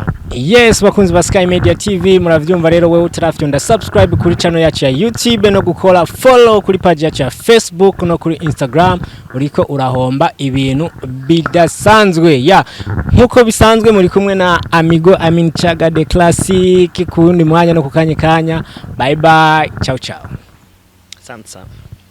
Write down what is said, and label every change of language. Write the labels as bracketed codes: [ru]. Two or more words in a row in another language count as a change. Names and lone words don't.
[rn] Yes, bakunzi ba Sky Media TV muravyumva rero wewe utarafyonda subscribe kuri channel yacu ya YouTube no gukora follow kuri page yacu ya Facebook no kuri Instagram uriko urahomba ibintu bidasanzwe nkuko bisanzwe muri kumwe na Amigo Amin Chaga de Classic kundi mwanya no kukanye kanya. [en] Bye bye, ciao. [rn] Asante.